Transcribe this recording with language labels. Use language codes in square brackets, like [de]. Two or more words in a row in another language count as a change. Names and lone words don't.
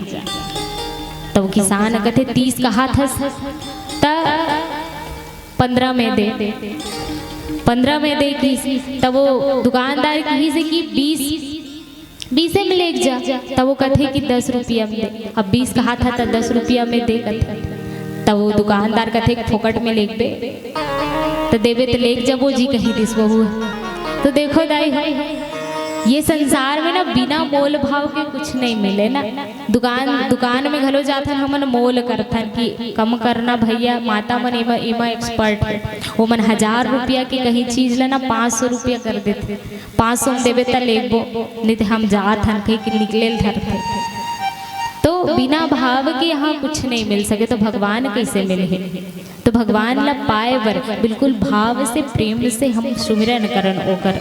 [hne] तो वो किसान कहते 30 कहा था, 15 में दे, 15 में दे की। तब वो दुकानदार की से कि 20 में ले जा। तब वो कहते कि 10 रुपया में दे। अब 20 कहा था तो 10 रुपया में दे कहते। तब वो दुकानदार कहते फोकट में लेक बे, तो देवे तो लेक जा वो जी कहीं दिस बहु। तो देखो दाई ये संसार में ना बिना मोल भाव के कुछ नहीं मिले ना। दुकान में घलो जाथन हमन मोल करथन कि कम करना भैया, माता मन एमा एक्सपर्ट है, वो मन 1000 रुपया के कहीं चीज लेना 500 रुपया कर देते, 500 में देवे त लेबो, नहीं तो हम जाथन कहीं कि निकले धरते। तो बिना भाव के यहाँ कुछ नहीं मिल सके, तो भगवान कैसे मिले? तो भगवान ला पाए बर बिल्कुल भाव से, प्रेम से हम सुमिरन करन ओकर।